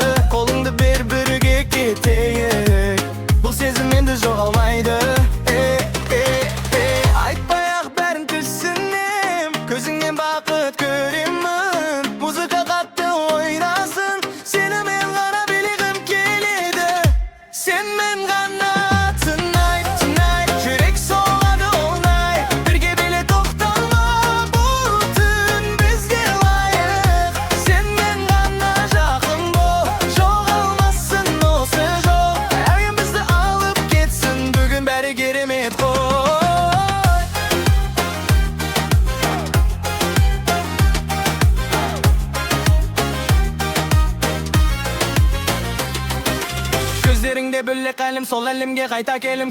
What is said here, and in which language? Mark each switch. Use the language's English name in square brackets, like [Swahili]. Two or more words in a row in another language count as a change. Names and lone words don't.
[Kazakh] Қолыңды бер, бірге кетейік, бұл сезім енді жоғалмайды. Айтпай-ақ бәрін түсінем, көзіңнен бақыт көремін. Музыка қатты ойнасын, сені мен ғана білгім келеді. Sen men ғана [English] tonight, tonight. [Kazakh] Жүрек соғады [English] all night. [Kazakh] Бірге біле тоқтама, бұл түн бізге лайық. Sen men ғана жақын бол, жоғалмасын осы жол. Әуен бізді алып кетсін, бүгін бәрі керемет қой. Көздеріңде бөлек әлем, сол әлемге қайта келім.